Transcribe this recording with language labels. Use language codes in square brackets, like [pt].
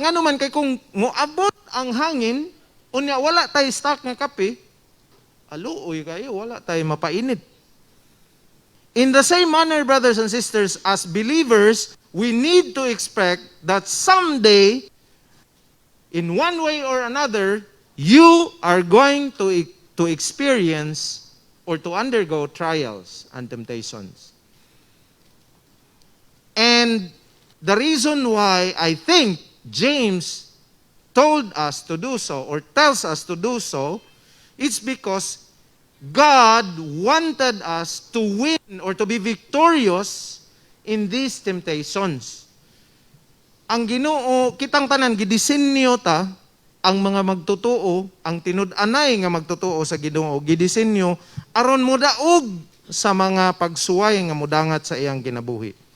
[ceb] Nga naman kay kung moabot ang hangin, unya wala tayo stock nga kape, aluoy kayo, wala tayo mapainit. [en] In the same manner, brothers and sisters, as believers, we need to expect that someday, in one way or another, you are going to experience or to undergo trials and temptations. And the reason why I think James told us to do so or tells us to do so, it's because God wanted us to win or to be victorious in these temptations. [ceb] Ang Ginoo, kitang tanan, gidisenyo ta, ang mga magtutuo, ang tinud-anay nga magtutuo sa Ginoo, gidisenyo, aron mo daog sa mga pagsuway nga mudangat sa iyang kinabuhi.